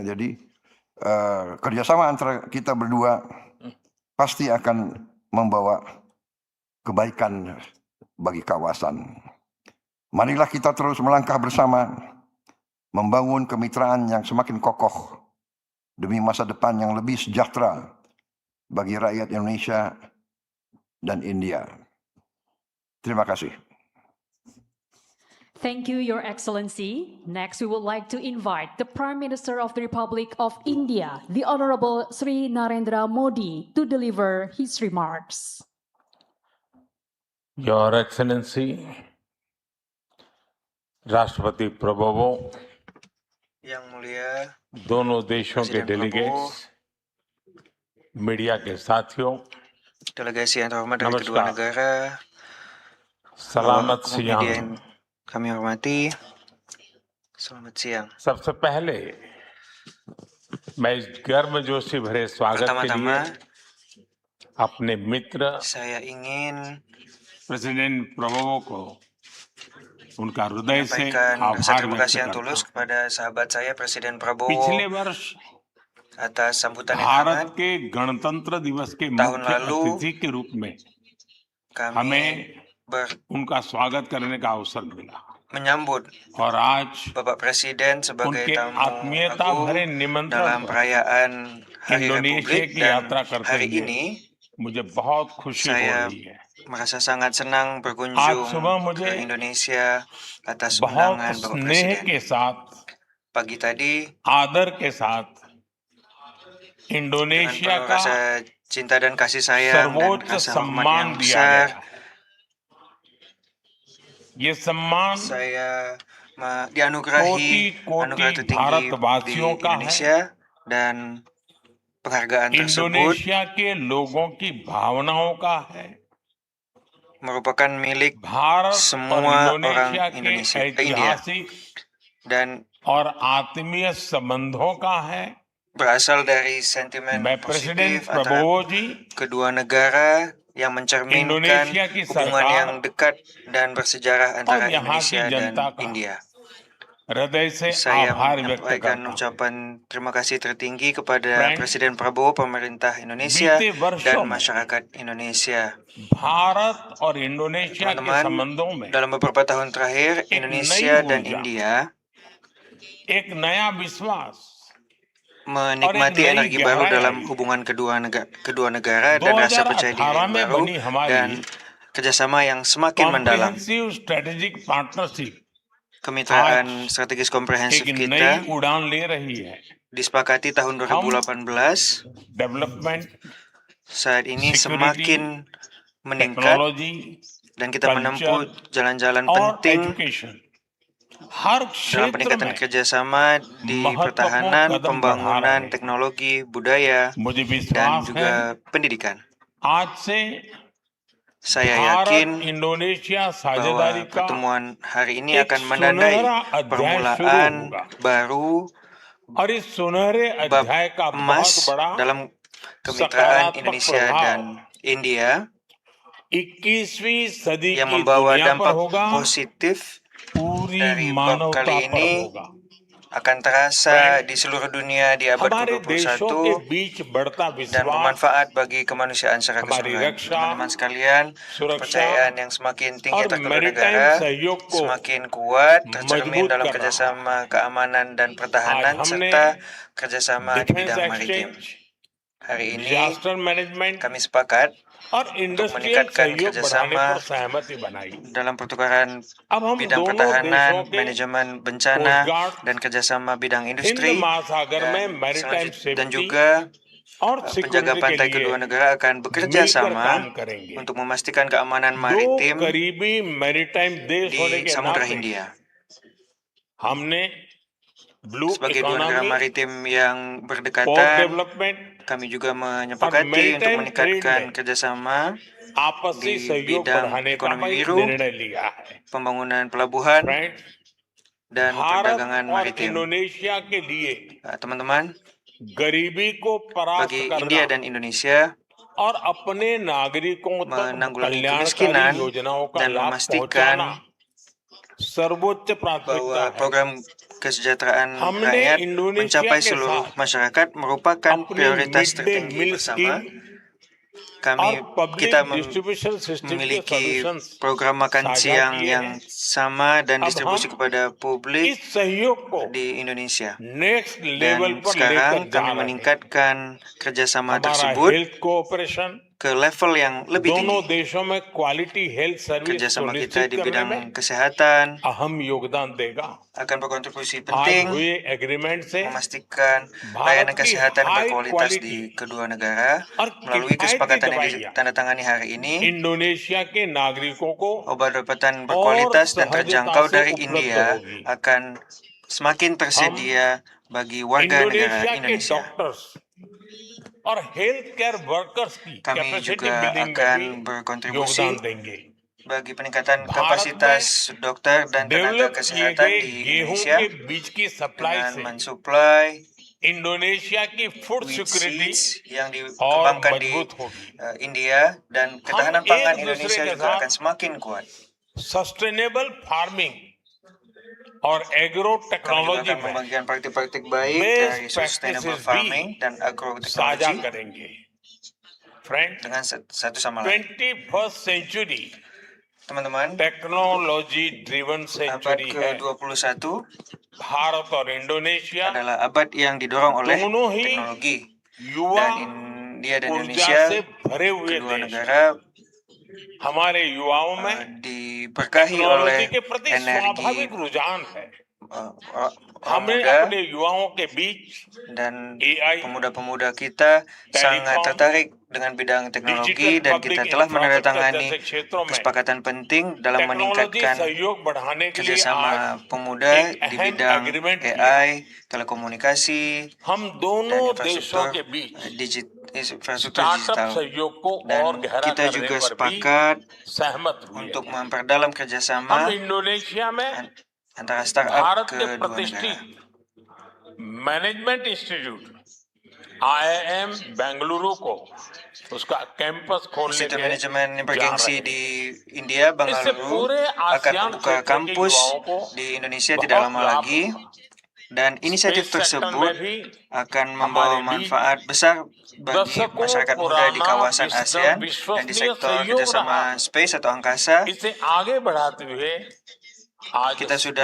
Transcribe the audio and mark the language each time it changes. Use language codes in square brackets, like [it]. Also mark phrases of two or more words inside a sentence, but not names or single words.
[id] Jadi kerjasama antara kita berdua pasti akan membawa kebaikan bagi kawasan. Marilah kita terus melangkah bersama, membangun kemitraan yang semakin kokoh demi masa depan yang lebih sejahtera bagi rakyat Indonesia dan India. Terima kasih. [en] Thank you, Your Excellency. Next, we would like to invite the Prime Minister of the Republic of India, the Honorable Sri Narendra Modi, to deliver his remarks. Your Excellency, [hi] राष्ट्रपति प्रभुओं, [id] Yang Mulia [hi] दोनों देशों के [id] Presiden [en] delegates, media [hi] के साथियों, [id] delegasi yang terhormat dari kedua [hi] Namaskar. [id] negara, selamat umum media yang siang. kami hormati, selamat siang. [hi] सबसे पहले मैं इस गर्मजोशी भरे स्वागत के लिए [id] Pertama-tama, [hi] अपने मित्र [id] saya ingin [hi] प्रेसिडेंट प्रभुओं को उनका हृदय से [id] menyampaikan rasa [hi] आभार [id] terima [hi] व्यक्त [id] kasih yang [hi] करता [id] tulus [hi] हूं। [id] kepada sahabat saya Presiden [hi] पिछले [id] Prabowo [hi] वर्ष [id] atas sambutan yang [hi] भारत [id] hangat. [hi] के गणतंत्र दिवस के [id] tahun [hi] मुख्य [id] lalu [hi] अतिथि के रूप में [id] kami [hi] हमें उनका स्वागत करने का अवसर मिला [id] menyambut [hi] और आज [id] Bapak Presiden sebagai [hi] उनके [id] tamu [hi] आत्मीयता [id] agung [hi] भरे निमंत्रण [id] dalam [hi] पर [id] perayaan Hari [hi] इंडोनेशिया [id] Republik, [hi] की [id] dan [hi] यात्रा करते [id] hari [hi] हुए [id] ini [hi] मुझे बहुत खुशी हो [id] saya [hi] रही है। [id] merasa sangat senang [hi] आज [id] berkunjung [hi] सुबह मुझे [id] ke Indonesia atas [hi] बहुत [id] undangan Bapak [hi] स्नेह [id] Presiden. [hi] के साथ, [id] Pagi tadi [hi] आदर के साथ [id] dengan [hi] इंडोनेशिया [id] penuh [hi] का [id] rasa cinta dan kasih sayang dan [hi] सर्वोच्च [id] rasa hormat [hi] सम्मान [id] yang [hi] दिया [id] besar, [hi] गया। ये सम्मान [id] saya dianugerahi [hi] कोटि-कोटि [id] anugerah tertinggi di [hi] भारतवासियों का है। [id] Indonesia, dan penghargaan tersebut [hi] इंडोनेशिया के लोगों की भावनाओं का है। [id] merupakan milik [hi] भारत और [id] semua orang [hi] इंडोनेशिया के [id] India [hi] ऐतिहासिक [id] dan [hi] और आत्मीय संबंधों का है। [id] berasal dari sentimen [hi] मैं प्रेसिडेंट [id] positif antara [hi] प्रभुओं जी [id] kedua negara yang mencerminkan [hi] इंडोनेशिया की [id] hubungan yang [hi] सरकार [id] dekat dan bersejarah antara [hi] और यहाँ [id] Indonesia [hi] की [id] dan [hi] जनता का [id] India. [hi] हृदय से [id] Saya [hi] आभार व्यक्त [id] menyampaikan [hi] करता हूँ। [id] ucapan terima kasih tertinggi kepada [hi] Friends, [id] Presiden Prabowo, pemerintah Indonesia, [hi] बीते वर्षों [id] dan [hi] में [id] masyarakat Indonesia. [hi] भारत और इंडोनेशिया के [id] Teman-teman, [hi] संबंधों में [id] dalam beberapa tahun terakhir, [hi] एक [id] Indonesia [hi] नई [id] dan [hi] ऊर्जा, [id] India [hi] एक नया विश्वास [id] menikmati [hi] नई [id] energi baru [hi] गहराई [id] dalam [hi] आई। [id] hubungan kedua negara dan rasa percaya diri [hi] 2018 [id] yang [hi] में [id] baru [hi] बनी हमारी [id] dan kerjasama yang semakin mendalam. [en] comprehensive strategic partnership [id] Kemitraan strategis komprehensif [hi] एक [id] kita [hi] नई उड़ान ले रही है। [id] disepakati tahun 2018. [hi] डेवलपमेंट, [id] Saat ini [hi] Security, [id] semakin meningkat [hi] टेक्नोलॉजी [id] dan kita menempuh [hi] culture, [id] jalan-jalan [hi] और [id] penting [hi] एजुकेशन हर [id] dalam [hi] क्षेत्र [id] peningkatan [hi] में [id] kerjasama di [hi] महत्वपूर्ण [id] pertahanan, [hi] कदम बढ़ा [id] pembangunan, [hi] रहे हैं। [id] teknologi, budaya, [hi] मुझे [id] dan [hi] विश्वास है [id] juga pendidikan. [hi] आज से [id] Saya [hi] भारत [id] yakin [hi] इंडोनेशिया साझेदारी [id] bahwa [hi] का [id] pertemuan hari ini [hi] एक [id] akan menandai [hi] सुनहरा अध्याय शुरू [id] permulaan [hi] होगा [id] baru [hi] और इस सुनहरे [id] bab [hi] अध्याय का बहुत [id] emas [hi] बड़ा [id] dalam kemitraan [hi] सकारात्मक [id] Indonesia [hi] प्रभाव [id] dan India [hi] 21वीं सदी [id] yang [hi] की [id] membawa [hi] दुनिया पर [id] dampak [hi] होगा, [id] positif [hi] पूरी [id] dari bab [hi] मानवता [id] kali [hi] पर [id] ini [hi] होगा। [id] akan terasa di seluruh dunia di abad [hi] हमारे देशों के [id] ke-21 [hi] बीच बढ़ता [id] dan [hi] विश्वास [id] bermanfaat bagi kemanusiaan secara [hi] हमारी [id] keseluruhan. [hi] रक्षा, [id] Teman-teman sekalian, [hi] सुरक्षा [id] kepercayaan yang semakin tinggi [hi] और [id] antar kedua [hi] मैरीटाइम [id] negara [hi] सहयोग को [id] semakin kuat tercermin [hi] मजबूत [id] dalam [hi] कर रहा है। [id] kerjasama keamanan dan [hi] आज [id] pertahanan [hi] हमने [id] serta kerjasama di [hi] डिफेंस [id] bidang maritim. [hi] एक्सचेंज, [id] Hari ini [en] disaster management [id] kami sepakat [hi] और [id] untuk [hi] इंडस्ट्रियल [id] meningkatkan [hi] सहयोग बढ़ाने [id] kerjasama [hi] पर सहमति बनाई। [id] dalam pertukaran [hi] अब हम [id] bidang [hi] दोनों [id] pertahanan, [hi] देशों के [id] manajemen bencana, [en] coast guard, [id] dan kerjasama bidang [hi] हिंद [id] industri [hi] महासागर में [id] dan [hi] मैरीटाइम [id] dan [hi] सेफ्टी [id] juga [hi] और [id] penjaga [hi] सिक्योरिटी के [id] pantai [hi] लिए [id] kedua negara akan bekerja [hi] मिलकर काम [id] sama [hi] करेंगे। [id] untuk memastikan keamanan [hi] दो [id] maritim [hi] करीबी मैरीटाइम देश होने [id] di [hi] के [id] Samudra [hi] नाते [id] Hindia. [hi] हमने ब्लू [id] Sebagai dua negara [hi] इकोनॉमी, [id] maritim yang [hi] पोर्ट [id] berdekatan, [hi] डेवलपment [id] kami juga [hi] और [id] menyepakati untuk [en] maritime trade [id] meningkatkan [hi] में [id] kerjasama [hi] आपसी [id] di [hi] सहयोग [id] bidang [hi] बढ़ाने का [id] ekonomi [hi] भी [id] biru, [hi] निर्णय लिया है। [id] pembangunan pelabuhan, [hi] फ्रेंड्स, [id] dan [hi] भारत [id] perdagangan [hi] और [id] maritim. [hi] इंडोनेशिया के लिए [id] Teman-teman, [hi] गरीबी को परास्त [id] bagi [hi] करना [id] India dan Indonesia [hi] और अपने नागरिकों तक [id] menanggulangi [hi] कल्याणकारी [id] kemiskinan [hi] योजनाओं का [id] dan [hi] लाभ [id] memastikan [hi] पहुंचाना सर्वोच्च प्राथमिकता [id] bahwa [hi] है। [id] program kesejahteraan [hi] हमने [id] rakyat [hi] इंडोनेशिया [id] mencapai [hi] के [id] seluruh [hi] साथ [id] masyarakat merupakan [hi] अपनी [id] prioritas [en] mid day [id] tertinggi [hi] मील [id] bersama. [hi] स्कीम और [id] Kami [hi] पब्लिक [id] kita [en] distribution system [hi] के [id] memiliki [hi] सॉल्यूशंस [id] program makan [hi] साझा [id] siang [hi] किए [id] yang [hi] हैं। [id] sama dan [hi] अब [id] distribusi [hi] हम [id] kepada publik [hi] इस सहयोग को [id] di Indonesia. [en] next level [id] Dan [hi] पर [id] sekarang [hi] लेकर जा [id] kami [hi] रहे हैं। [id] meningkatkan kerjasama [hi] हमारा [id] tersebut [en] health cooperation [id] ke level yang lebih [hi] दोनों [id] tinggi. [hi] देशों में [en] quality health service [id] Kerjasama kita [hi] सुनिश्चित [id] di [hi] करने [id] bidang [hi] में [id] kesehatan [hi] अहम योगदान देगा। [id] akan berkontribusi [hi] आज [id] penting [hi] हुए एग्रीमेंट से [id] memastikan [hi] भारत [id] layanan [hi] की [id] kesehatan [hi] हाई [id] berkualitas [hi] क्वालिटी [id] di kedua negara. [hi] और [id] Melalui [hi] किफायती [id] kesepakatan yang [hi] दवाइयाँ [id] ditandatangani hari ini, [hi] इंडोनेशिया के नागरिकों को [id] obat-obatan [hi] और [id] berkualitas dan [hi] सहजता [id] terjangkau [hi] से [id] dari [hi] उपलब्ध [id] India [hi] होगी। [id] akan semakin tersedia bagi warga negara [hi] इंडोनेशिया के [id] Indonesia. [hi] डॉक्टर्स और [en] health care workers [hi] की [id] Kami [hi] कैपेसिटी [id] juga [hi] बिल्डिंग में [id] akan [hi] भी [id] berkontribusi [hi] योगदान देंगे। [id] bagi peningkatan [hi] भारत [id] kapasitas dokter dan tenaga [hi] डेवलप किए [id] kesehatan [hi] गए [id] di [hi] गेहूं [id] Indonesia [hi] के बीज की सप्लाई [id] dengan [hi] से [id] mensuplai [hi] इंडोनेशिया की फूड [id] wheat [hi] सिक्योरिटी [id] seeds yang [hi] और [id] dikembangkan di [hi] मजबूत होगी। [id] India dan ketahanan [hi] एक [id] pangan [hi] दूसरे [id] Indonesia [hi] के [id] juga [hi] साथ [id] akan semakin kuat. [en] sustainable farming [hi] और एग्रो [id] Kami juga [hi] टेक्नोलॉजी [id] akan [hi] में [id] membagikan praktik-praktik baik [hi] बेस्ट [id] dari sustainable [hi] प्रैक्टिसेस [id] farming [hi] भी [id] dan [hi] साझा [id] agroteknologi [hi] करेंगे। फ्रेंड, [id] dengan satu sama lain. [en] 21st century [id] Teman-teman, [en] technology driven [id] abad [hi] सेंचुरी है। [id] ke-21 [hi] भारत और इंडोनेशिया [id] adalah abad yang didorong oleh [hi] दोनों ही [id] teknologi. [hi] युवा [id] Dan India dan [hi] ऊर्जा [id] Indonesia, [hi] से भरे हुए [id] kedua [hi] देश [id] negara [hi] हमारे युवाओं में [id] diberkahi [hi] टेक्नोलॉजी [id] oleh [hi] के प्रति [id] energi [hi] स्वाभाविक रुझान है। [id] orang [hi] हमने [id] muda [hi] अपने युवाओं के बीच [id] dan [hi] AI, [id] pemuda-pemuda kita sangat [hi] Telecom, [id] tertarik dengan bidang teknologi [hi] डिजिटल [id] dan [hi] पब्लिक [id] kita telah [hi] इंफ्रास्ट्रक्चर [id] menandatangani [hi] जैसे क्षेत्रों में [id] kesepakatan penting dalam [hi] टेक्नोलॉजी [id] meningkatkan [hi] सहयोग बढ़ाने के लिए आज [id] kerjasama pemuda [hi] एक [id] di [hi] अहम [id] bidang [hi] एग्रीमेंट किया। [id] AI, telekomunikasi, [hi] हम [id] dan [hi] दोनों देशों [id] infrastruktur [hi] के बीच [id] infrastruktur [hi] स्टार्टअप [id] digital. [hi] सहयोग को और [id] Dan [hi] गहरा [id] kita [hi] करने [id] juga [hi] पर भी [id] sepakat [hi] सहमत हुए [id] untuk [hi] हैं। [id] memperdalam [hi] हम [id] kerjasama [hi] इंडोनेशिया में [id] antara startup [hi] भारत के [id] kedua negara. [hi] प्रतिष्ठित [en] management institute [hi] IIM बेंगलुरु को उसका कैंपस खोलने [id] Institut [hi] के [id] Manajemen yang [hi] जा [id] bergengsi [hi] रहे हैं। [id] di India, [hi] इससे [id] Bangalore, [hi] पूरे [id] akan [hi] आसियान [id] membuka [hi] क्षेत्र के [id] kampus [hi] युवाओं को [id] di Indonesia tidak [hi] बहुत [id] lama [hi] लाभ [id] lagi. [hi] होगा। [id] Dan inisiatif [en] space sector [hi] में [id] tersebut [hi] भी [id] akan membawa [hi] हमारे बीच [id] manfaat besar bagi [hi] दशकों [id] masyarakat muda di [hi] पुराना [id] kawasan ASEAN dan di [hi] विश्वसनीय [id] sektor [hi] सहयोग रहा। [id] kerjasama space atau angkasa. [hi] इसे आगे बढ़ाते हुए आज [id] Kita sudah